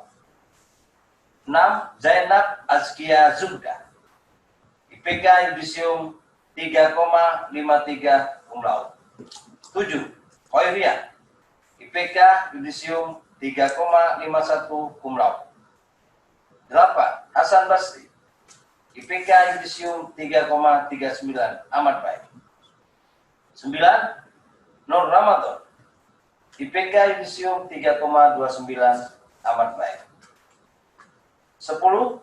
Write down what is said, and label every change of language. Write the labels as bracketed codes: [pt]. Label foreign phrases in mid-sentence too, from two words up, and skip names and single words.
[id] 6. Zainab Azkia Zubda, IPK Yudisium 3,53 [la] cum laude. [id] 7. Khairiyah, IPK Yudisium 3,51 [la] cum laude. [id] 8. Hasan Basri, IPK Yudisium 3,39 amat baik. 9. Nur Ramadan, IPK Yudisium 3,29 amat baik. 10.